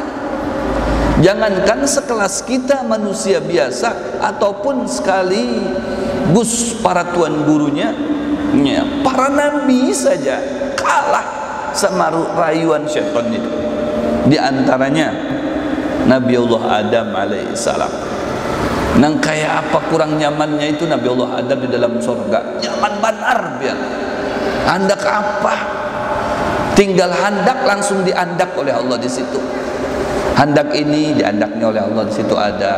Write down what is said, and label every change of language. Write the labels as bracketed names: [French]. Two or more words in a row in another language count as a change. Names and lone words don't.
[Indonesian] Jangankan sekelas kita manusia biasa, ataupun sekali gus para tuan gurunya, ya, para nabi saja kalah sama rayuan syaitan itu. Di antaranya Nabi Allah Adam alaihissalam. [Banjar] Nang kayak apa kurang nyamannya itu Nabi Allah Adam di dalam surga, nyaman benar biar. Handak apa? Tinggal handak langsung diandak oleh Allah di situ. Handak ini diandaknya oleh Allah di situ ada.